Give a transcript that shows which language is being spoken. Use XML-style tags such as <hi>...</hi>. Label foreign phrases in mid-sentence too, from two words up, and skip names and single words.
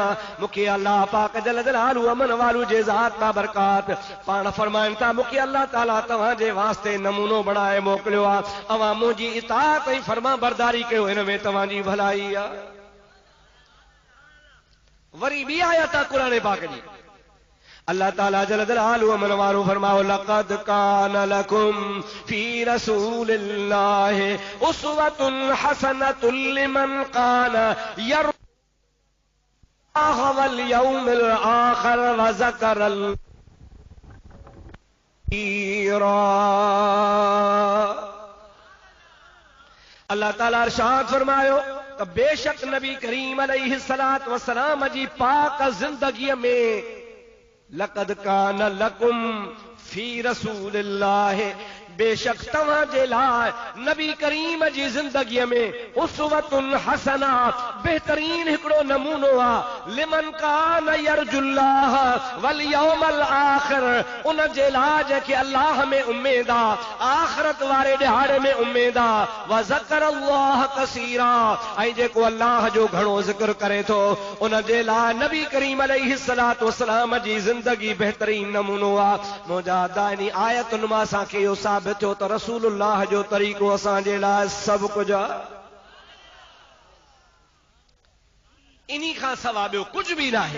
<sd>मूंखे अल्लाह पाक</sd> <ar>جل جلاله</ar> <sd>अमन वालू जे ज़ात मां बरकात पाण फरमाइनि था, मूंखे अल्लाह ताला तव्हांजे वास्ते नमूनो बणाए मोकिलियो आहे। अवां मुंहिंजी इताअत ऐं फर्मा बरदारी कयो, हिन में तव्हांजी भलाई आहे। वरी ॿी आयत आहे क़ुरान पाक जी, अल्लाह ताला</sd> <ar>جل جلاله</ar> <sd>अमन वारो फरमाओ,</sd> <ar>لقد كان لكم في رسول الله أسوة حسنة لمن كان يرجو الله واليوم الآخر وذكر كثيرا.</ar> <sd>अल्लाह ताला इरशाद फरमायो त बेशक नबी करीम</sd> <ar>عليه الصلاة والسلام</ar> <sd>जी पाक ज़िंदगीअ में</sd> <ar>لقد كان لكم في رسول الله,</ar> <sd>बेशक तव्हां जे लाइ नबी करीम जी ज़िंदगीअ में</sd> <ar>أسوة حسنة,</ar> <sd>बेहतरीन हिकिड़ो नमूनो आहे।</sd> <ar>لمن كان يرجو الله واليوم الآخر,</ar> <sd>उन जे लाइ जंहिंखे अल्लाह में उम्मीद आहे, आख़िरत वारे ॾिहाड़े में उम्मीद आहे।</sd> <ar>وذكر الله كثيرا,</ar> <sd>ऐं जेको अल्लाह जो घणो ज़िक्र करे थो, उन जे लाइ नबी करीम</sd> <ar>عليه الصلاة والسلام</ar> <sd>जी ज़िंदगी बेहतरीन नमूनो आहे। मुंहिंजा दानी आयतुनि मां असांखे इहो साबित थियो त रसूलुल्लाह जो तरीक़ो असांजे लाइ सभु कुझु आहे। इन्ही खां सवाइ ॿियो कुझु बि न आहे।</sd>